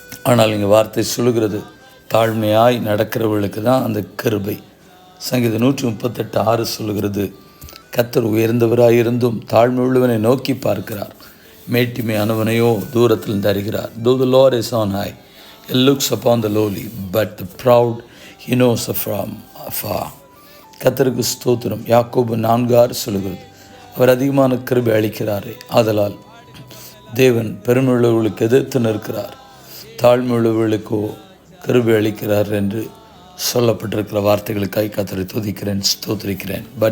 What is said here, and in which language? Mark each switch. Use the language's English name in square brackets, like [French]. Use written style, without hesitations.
[Tamil] ஆனால் இங்கே வார்த்தை சொல்லுகிறது, தாழ்மையாய் நடக்கிறவர்களுக்கு தான் அந்த கிருபை. சங்கீதம் 138:6 சொல்லுகிறது, கர்த்தர் உயர்ந்தவராயிருந்தும் தாழ்மை உள்ளவனை நோக்கி பார்க்கிறார், மேட்டிமையானவனையோ தூரத்தில் தருகிறார். [English] Though the Lord is on high, he looks upon the lowly, but the proud he knows from afar. [Tamil] கர்த்தருக்கு ஸ்தோத்திரம். யாக்கோபு 4:6 சொல்லுகிறது, அவர் அதிகமான கிருபை அளிக்கிறாரே, ஆதலால் தேவன் பெருமையுள்ளவர்களுக்கு எதிர்த்து நிற்கிறார், தாழ்மையுள்ளவர்களுக்கோ கிருபை அளிக்கிறார் என்று சொல்லப்பட்டிருக்கிற வார்த்தைகளுக்காய் கர்த்தரை துதிக்கிறேன், ஸ்தோத்திரிக்கிறேன்.